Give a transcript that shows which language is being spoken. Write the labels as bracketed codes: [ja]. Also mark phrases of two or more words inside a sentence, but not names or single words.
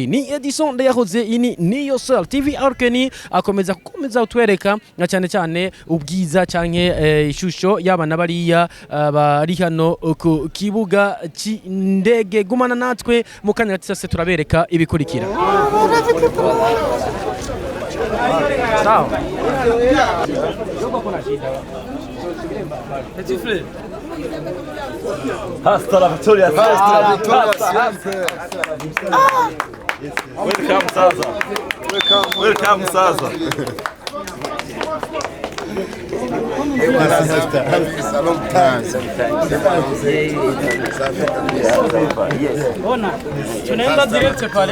[rn] Ni Edison Ndayahoze, ini Niyo Soul TV Arkeni akomeza utwereka na cyane cyane ubwiza canke ishusho y'abana bariya bari hano ku kibuga c'indege. Gumana natwe mukanya gatse turabereka ibikurikira. Sawa. [es] Hasta la victoria. [en] Welcome Saza. Welcome Saza. [sw] Ona, tunaenda direct pale.